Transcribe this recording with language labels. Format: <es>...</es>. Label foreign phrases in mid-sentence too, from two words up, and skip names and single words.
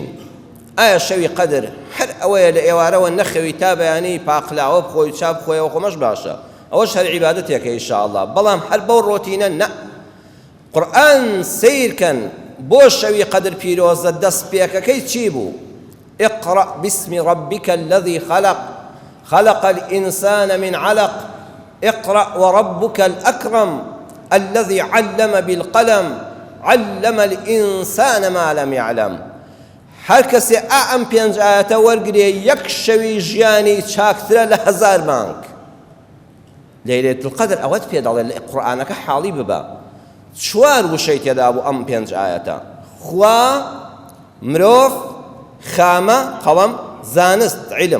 <ckb>ئایا شەوی قەدر هەر ئەوەیە لە ئێوارەوە نەخەوی تا بەیانی پاقلاوە بخۆی چاپ بخۆیەوە خۆمەش باشە، ئەوەش هەر عیبادەتێکە ئینشاءالله. بەڵام هەر بەو ڕۆتینە نە. قورئان سیرکەن بۆ شەوی قەدر پیرۆزە دەست پێکەکەی چی بوو؟</ckb> <ar>اقرأ باسم ربك الذي خلق خلق الإنسان من علق اقرأ وربك الأكرم الذي علم بالقلم علم الإنسان ما لم يعلم.</ar> <ckb>هەر کەسێ ئەم پێنج ئاەتە وەرگرێ یەک شەوی ژیانی چاکترە لە 1000 مانگ. لەیلەتول قەدر ئەوەت پێ دەڵێ لە قورئانەکە حاڵی ببە. 4 وشەی تێدا بوو ئەم پێنج ئاەتە: خوا، مرۆڤ، خامە، قەڵەم، زانست، علم.</ckb>